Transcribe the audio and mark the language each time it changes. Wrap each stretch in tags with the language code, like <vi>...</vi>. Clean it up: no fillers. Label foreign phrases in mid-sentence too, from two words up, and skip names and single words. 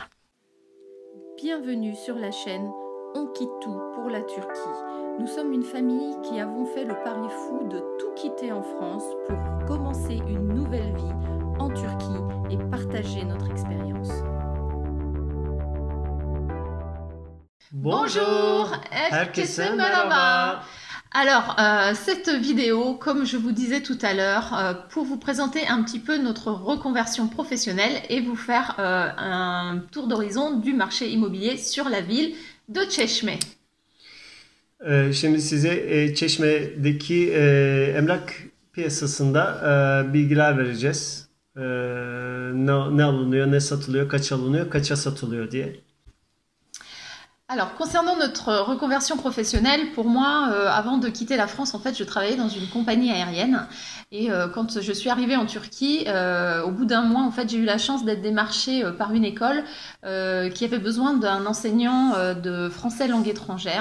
<fr>Bienvenue sur la chaîne On quitte tout pour la Turquie. Nous sommes une famille qui avons fait le pari fou de tout quitter en France pour commencer une nouvelle vie en Turquie et partager notre expérience. Bonjour,</fr> <tr>herkese merhaba.</tr> <fr>Alors, cette vidéo, comme je vous disais tout à l'heure, pour vous présenter un petit peu notre reconversion professionnelle et vous faire un tour d'horizon du marché immobilier sur la ville de Çeşme.</fr> <tr>Şimdi size Çeşme'deki emlak piyasasında bilgiler vereceğiz. Ne alınıyor, ne satılıyor, kaç alınıyor, kaça satılıyor diye.</tr> <fr>Alors, concernant notre reconversion professionnelle, pour moi, avant de quitter la France, en fait, je travaillais dans une compagnie aérienne. Et quand je suis arrivée en Turquie, au bout d'un mois, en fait, j'ai eu la chance d'être démarchée par une école qui avait besoin d'un enseignant de français langue étrangère.</fr>